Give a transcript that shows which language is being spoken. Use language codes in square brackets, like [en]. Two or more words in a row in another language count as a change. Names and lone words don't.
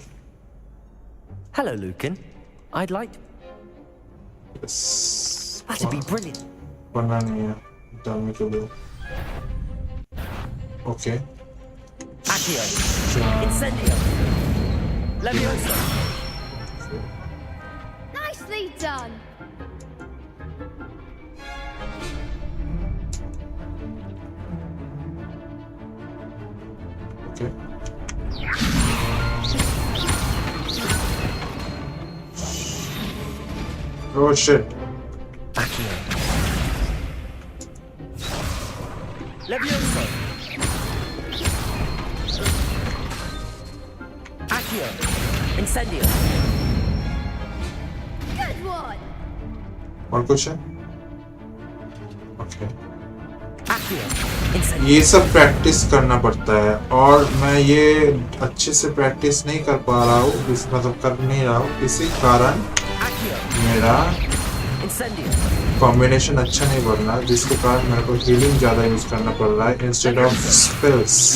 [en] Hello, Lucan. I'd like. Yes. That'd be brilliant. [hi] पढ़ना नहीं है, उल्टामी के लिए। [en] Okay. Accio. Incendio. Leviosa. Nicely done. Okay. Oh shit. Accio. Leviosa. Accio. Incendio. Good one. [hi] और कुछ है? [en] Okay. Accio. Incendio. [hi] ये सब प्रैक्टिस करना पड़ता है और मैं ये अच्छे से प्रैक्टिस नहीं कर पा रहा हूँ, मतलब कर नहीं रहा हूँ, इसी कारण मेरा कॉम्बिनेशन अच्छा नहीं बन रहा, जिसके कारण मेरे को हीलिंग ज़्यादा यूज करना पड़ रहा है [en] instead of spells.